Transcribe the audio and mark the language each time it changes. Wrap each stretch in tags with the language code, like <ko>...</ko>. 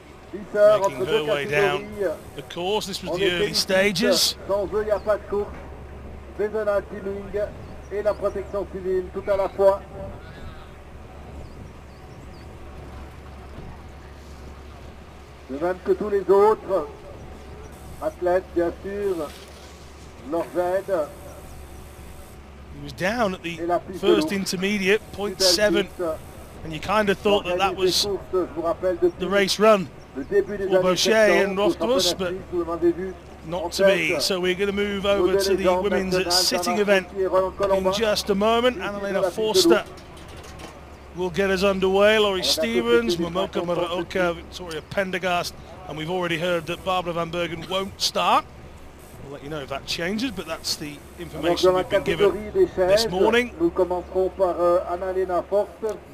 <en>Making her way down the course. This was the early stages.</en> <fr>Sans eux, il n'y a pas de course. Veysonnaz Teaming et la protection civile tout à la fois. De même que tous les autres athlètes, bien sûr, leur aide.</fr> <en>He was down at the first intermediate, 0.7, and you kind of thought that that was the race run for Bochet and Rothfuss, but not to be. So we're going to move over to the women's sitting event in just a moment. Annalena Forster will get us underway. Laurie Stevens, Momoka Muraoka, Victoria Pendergast, and we've already heard that Barbara Van Bergen won't start. We'll let you know if that changes, but that's the information we've been given this morning.</en> <fr>Nous commencerons par Annalena Forster.</fr>